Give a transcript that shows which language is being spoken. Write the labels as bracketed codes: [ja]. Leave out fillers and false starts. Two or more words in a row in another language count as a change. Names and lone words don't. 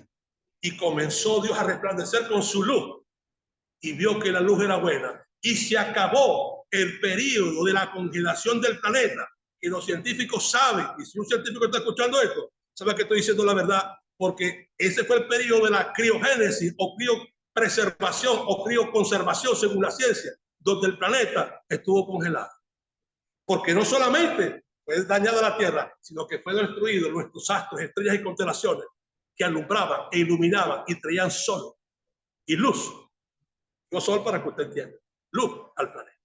[es] Y comenzó Dios a resplandecer con su luz y vio que la luz era buena. Y se acabó el periodo de la congelación del planeta, que los científicos saben, y si un científico está escuchando esto, sabe que estoy diciendo la verdad, porque ese fue el periodo de la criogénesis o criopreservación o crioconservación según la ciencia, donde el planeta estuvo congelado. Porque no solamente fue dañada la Tierra, sino que fue destruido nuestros astros, estrellas y constelaciones que alumbraban e iluminaban y traían sol y luz. No sol para que usted entienda, luz al planeta.